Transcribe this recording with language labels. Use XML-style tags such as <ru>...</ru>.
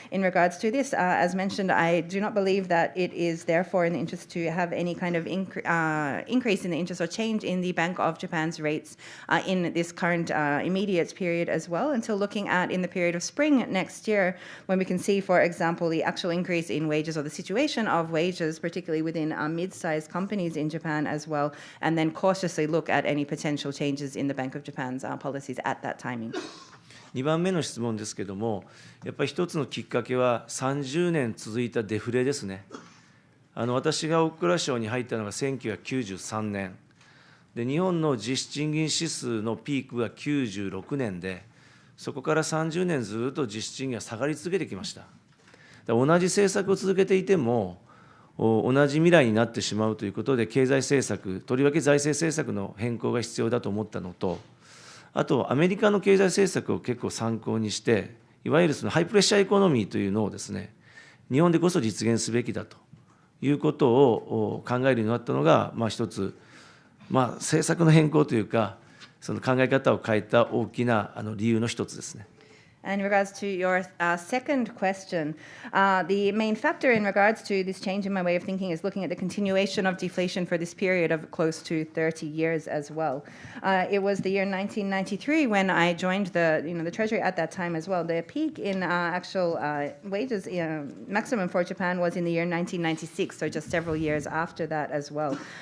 <en>In regards to this, as mentioned, I do not believe that it is therefore in the interest to have any kind of increase in the interest or change in the Bank of Japan's rates in this current immediate period as well, until looking at in the period of spring next year, when we can see, for example, the actual increase in wages or the situation of wages, particularly within mid-sized companies in Japan as well, and then cautiously look at any potential changes in the Bank of Japan's policies at that timing.</en> <ja>2番目の質問ですけれども、やっぱり一つのきっかけは30年続いたデフレですね。私が大蔵省に入ったのが1993年で、日本の実質賃金指数のピークが96年で、そこから30年ずっと実質賃金が下がり続けてきました。同じ政策を続けていても、同じ未来になってしまうということで、経済政策、とりわけ財政政策の変更が必要だと思ったのと、あと、アメリカの経済政策を結構参考にして、いわゆるそのハイプレッシャーエコノミーというのをですね、日本でこそ実現すべきだということを考えるようになったのが、一つ、政策の変更というか、その考え方を変えた大きな理由の一つですね。</ja> <en>And in regards to your second question, the main factor in regards to this change in my way of thinking is looking at the continuation of deflation for this period of close to 30 years as well. It was the year 1993 when I joined the Treasury at that time as well. The peak in actual wages maximum for Japan was in the year 1996, so just several years after that as well.</en>